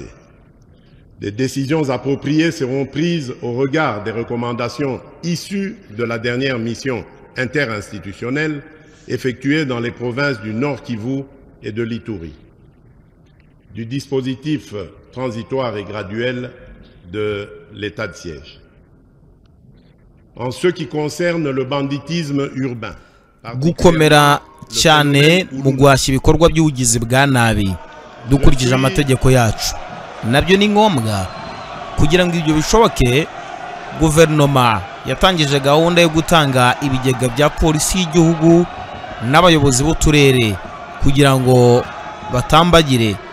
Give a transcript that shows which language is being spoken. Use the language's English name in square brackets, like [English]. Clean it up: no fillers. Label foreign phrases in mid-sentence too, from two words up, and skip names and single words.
[French] Des décisions appropriées seront prises au regard des recommandations issues de la dernière mission interinstitutionnelle effectuée dans les provinces du Nord Kivu et de l'Ituri, du dispositif transitoire et graduel de l'état de siège. En ce qui concerne le banditisme urbain, [Kinyarwanda] gukomera cyane mu guhashya ibikorwa by'ubugizi bwa nabi dukurikije amategeko yacu, nabyo ni ngombwa. Kugira ngo ibyo bishoboke, guverinoma yatangije gahunda yo gutanga ibigega bya polisi y'igihugu n'abayobozi b'uturere kugira ngo batambagire.